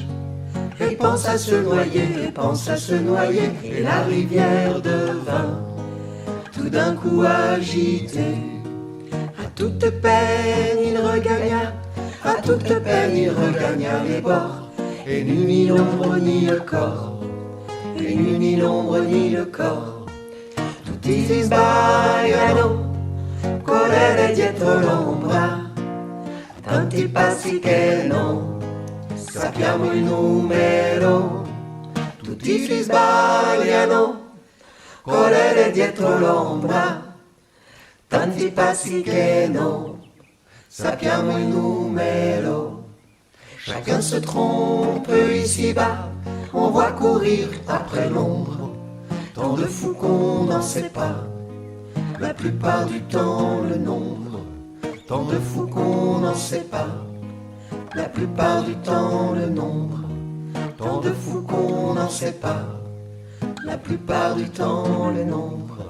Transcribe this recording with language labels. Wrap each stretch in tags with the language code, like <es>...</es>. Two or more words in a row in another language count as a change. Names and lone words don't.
<fr>Et pense à se noyer, pense à se noyer, et la rivière devint tout d'un coup agitée. À toute peine il regagna, à toute peine il regagna les bords, et n'eut ni l'ombre ni le corps, et n'eut ni l'ombre ni le corps.</fr> <it>Tutti sbagliano, correre dietro l'ombra, tanti passi che non sappiamo il numero. Tutti si sbagliano, correre dietro l'ombra, tanti passi che non sappiamo il numero.</it> <fr>Chacun se trompe ici-bas, on voit courir après l'ombre, tant de fous qu'on n'en sait pas, la plupart du temps le nombre, tant de fous qu'on n'en sait pas, la plupart du temps le nombre, tant de fous qu'on n'en sait pas, la plupart du temps le nombre.</fr>